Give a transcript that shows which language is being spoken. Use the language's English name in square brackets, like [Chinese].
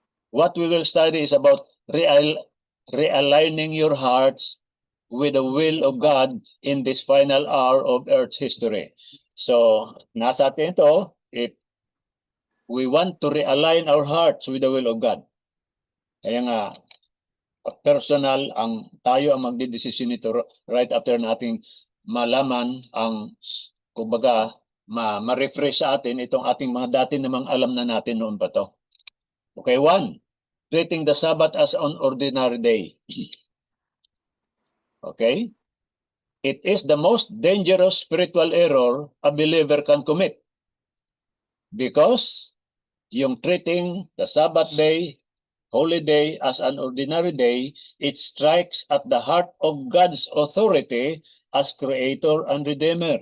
[English] What we will study is about realigning your hearts with the will of God in this final hour of Earth's history. So, [Filipino] nasa atin ito, [English] if we want to realign our hearts with the will of God. [Filipino] Kaya nga, personal, tayo ang magdidesisyon nito [English] right after [Filipino] nating malaman ang, kumbaga, ma-refresh sa atin itong ating mga dati namang alam na natin noon pa to. [English] Okay, 1. Treating the Sabbath as an ordinary day. Okay? It is the most dangerous spiritual error a believer can commit. Because yung treating the Sabbath day, holy day, as an ordinary day, it strikes at the heart of God's authority as Creator and Redeemer.